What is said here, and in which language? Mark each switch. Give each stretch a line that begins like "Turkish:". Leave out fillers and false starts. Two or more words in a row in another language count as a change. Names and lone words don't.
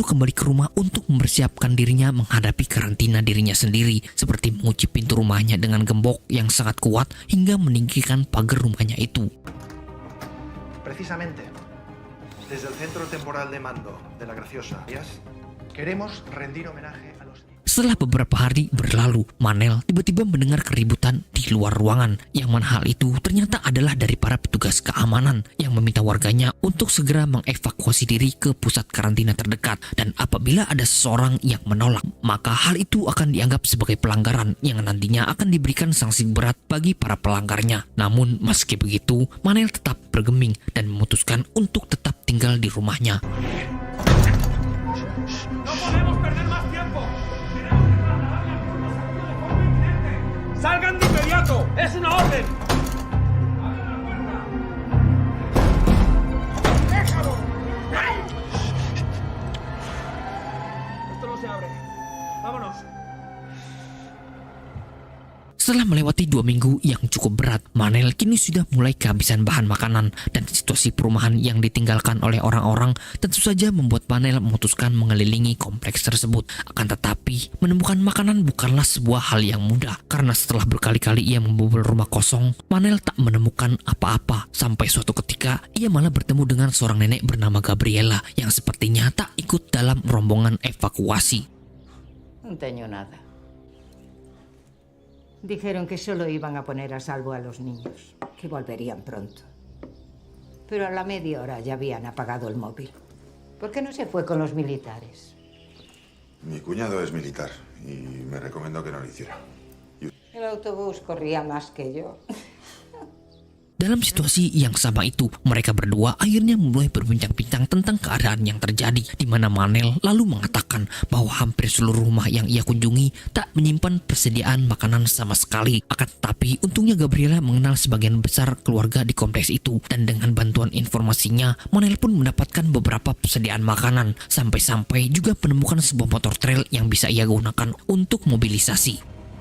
Indonesian: kembali ke rumah untuk mempersiapkan dirinya menghadapi karantina dirinya sendiri, seperti mengunci pintu rumahnya dengan gembok yang sangat kuat hingga meninggikan pagar rumahnya itu.
Spanish: Precisamente, desde el Centro Temporal de Mando de la Graciosa, queremos rendir homenaje a los...
Indonesian: Setelah beberapa hari berlalu, Manel tiba-tiba mendengar keributan di luar ruangan, yang mana hal itu ternyata adalah dari para petugas keamanan yang meminta warganya untuk segera mengevakuasi diri ke pusat karantina terdekat, dan apabila ada seseorang yang menolak, maka hal itu akan dianggap sebagai pelanggaran yang nantinya akan diberikan sanksi berat bagi para pelanggarnya. Namun meski begitu, Manel tetap bergeming dan memutuskan untuk tetap tinggal di rumahnya.
Spanish: ¡Salgan de inmediato! ¡Es una orden! ¡Abran la puerta! ¡Déjalo! Esto no se abre. ¡Vámonos!
Indonesian: Setelah Setelah melewati 2 minggu yang cukup berat, Manel kini sudah mulai kehabisan bahan makanan dan situasi perumahan yang ditinggalkan oleh orang-orang tentu saja membuat Manel memutuskan mengelilingi kompleks tersebut. Akan tetapi, menemukan makanan bukanlah sebuah hal yang mudah karena setelah berkali-kali ia membobol rumah kosong, Manel tak menemukan apa-apa sampai suatu ketika ia malah bertemu dengan seorang nenek bernama Gabriela yang sepertinya tak ikut dalam rombongan evakuasi.
Spanish: No tengo nada. Dijeron que solo iban a poner a salvo a los niños, que volverían pronto. Pero a la media hora ya habían apagado el móvil. ¿Por qué no se fue con los militares? Mi cuñado es militar y me recomendó que no lo hiciera. El autobús corría más que yo.
Indonesian: Dalam situasi yang sama itu, mereka berdua akhirnya mulai berbincang-bincang tentang keadaan yang terjadi, di mana Manel lalu mengatakan bahwa hampir seluruh rumah yang ia kunjungi tak menyimpan persediaan makanan sama sekali. Akan tetapi, untungnya Gabriela mengenal sebagian besar keluarga di kompleks itu, dan dengan bantuan informasinya, Manel pun mendapatkan beberapa persediaan makanan, sampai-sampai juga menemukan sebuah motor trail yang bisa ia gunakan untuk mobilisasi.